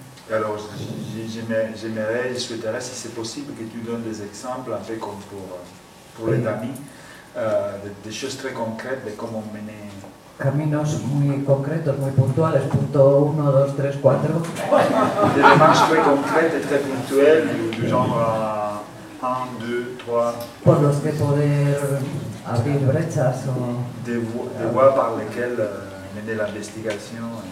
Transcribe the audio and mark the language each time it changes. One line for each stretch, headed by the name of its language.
French: Alors, j'aimerais, je souhaiterais, si c'est possible, que tu donnes des exemples, un peu comme pour les amis, des choses très concrètes de comment mener.
Spanish: Caminos muy concretos, muy puntuales, punto 1, 2, 3, 4.
French: Des démarches très concrètes et très ponctuelles, du genre 1, 2, 3.
Spanish: Por los que poder abrir brechas o.
French: Des voies par lesquelles mener l'investigation.